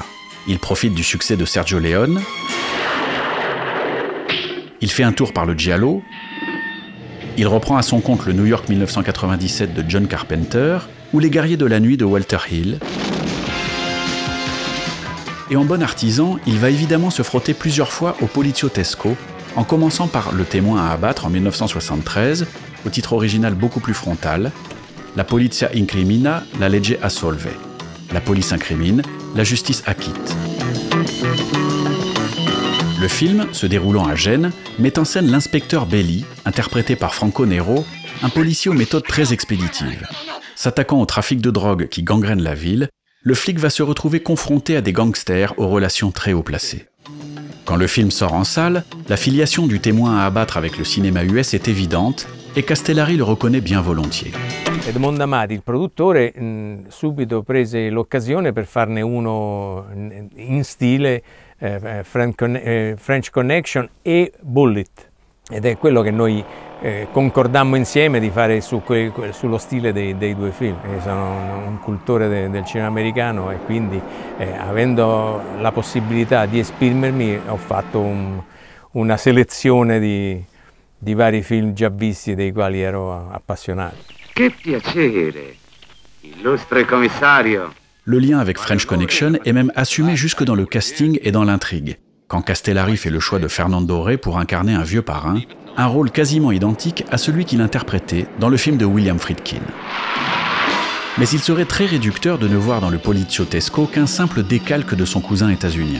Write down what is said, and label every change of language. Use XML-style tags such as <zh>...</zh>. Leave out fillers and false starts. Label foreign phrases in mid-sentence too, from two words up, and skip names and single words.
<fr>Il profite du succès de Sergio Leone, il fait un tour par le giallo, il reprend à son compte le New York 1997 de John Carpenter ou Les Guerriers de la Nuit de Walter Hill. Et en bon artisan, il va évidemment se frotter plusieurs fois au poliziotesco, en commençant par Le Témoin à abattre en 1973, au titre original beaucoup plus frontal, La polizia incrimina, la legge assolve. La police incrimine, la justice acquitte. Le film, se déroulant à Gênes, met en scène l'inspecteur Belli, interprété par Franco Nero, un policier aux méthodes très expéditives. S'attaquant au trafic de drogue qui gangrène la ville, le flic va se retrouver confronté à des gangsters aux relations très haut placées. Quand le film sort en salle, la filiation du Témoin à abattre avec le cinéma US est évidente et Castellari le reconnaît bien volontiers.</fr> <it>Edmondo Amati, il produttore, subito prese l'occasione per farne uno in stile French Connection e Bullet, ed è quello che noi concordammo insieme di fare sullo stile dei due film. Io sono un cultore del cinema americano e quindi avendo la possibilità di esprimermi ho fatto una selezione di vari film già visti dei quali ero appassionato. Che piacere, illustre commissario.</it> <fr>Le lien avec French Connection est même assumé jusque dans le casting et dans l'intrigue, quand Castellari fait le choix de Fernando Rey pour incarner un vieux parrain, un rôle quasiment identique à celui qu'il interprétait dans le film de William Friedkin. Mais il serait très réducteur de ne voir dans le poliziotesco qu'un simple décalque de son cousin états-unien.</fr>